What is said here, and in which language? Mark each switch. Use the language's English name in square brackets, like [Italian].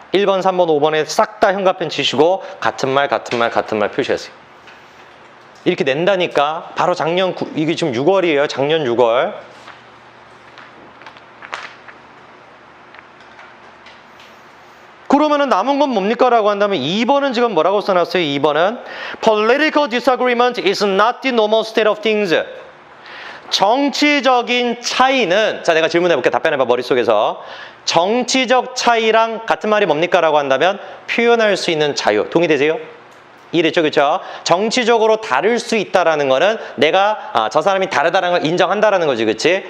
[Korean] 1번, 3번, 5번에 싹 다 현가펜 치시고 같은 말 표시하세요. 이렇게 낸다니까. 바로 이게 지금 6월이에요. 작년 6월. 그러면은 남은 건 뭡니까? 라고 한다면 2번은 지금 뭐라고 써놨어요? 2번은 [English] Political disagreement is not the normal state of things. [Korean] 정치적인 차이는, 자, 내가 질문해볼게. 답변해봐. 머릿속에서. 정치적 차이랑 같은 말이 뭡니까? 라고 한다면 표현할 수 있는 자유. 동의되세요? 이해됐죠? 그렇죠? 정치적으로 다를 수 있다라는 거는 내가 저 사람이 다르다는 걸 인정한다라는 거지. 그치?